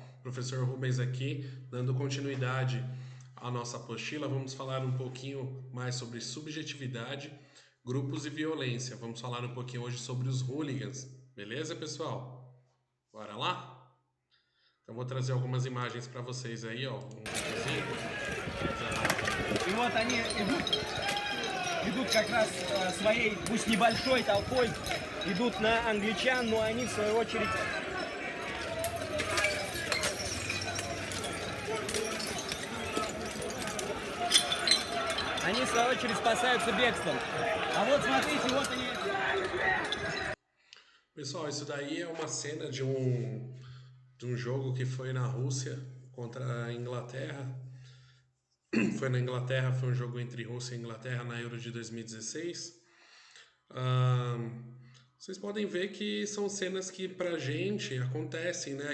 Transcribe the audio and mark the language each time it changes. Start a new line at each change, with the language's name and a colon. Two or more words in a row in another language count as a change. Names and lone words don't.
Portuguese: Professor Rubens aqui, dando continuidade à nossa apostila, vamos falar um pouquinho mais sobre subjetividade, grupos e violência. Vamos falar um pouquinho hoje sobre os hooligans, beleza, pessoal? Bora lá? Então vou trazer algumas imagens para vocês aí, ó, um videozinho.
Russian: И вот они идут как раз своей, пусть небольшой толпой, идут на англичан, но они в свою очередь спасаются бегством. А вот смотрите, вот они.
Portuguese: Pessoal, isso daí é uma cena de um jogo que foi na Rússia contra a Inglaterra. Foi na Inglaterra, foi um jogo entre Rússia e Inglaterra na Euro de 2016. Vocês podem ver que são cenas que pra gente acontecem, né?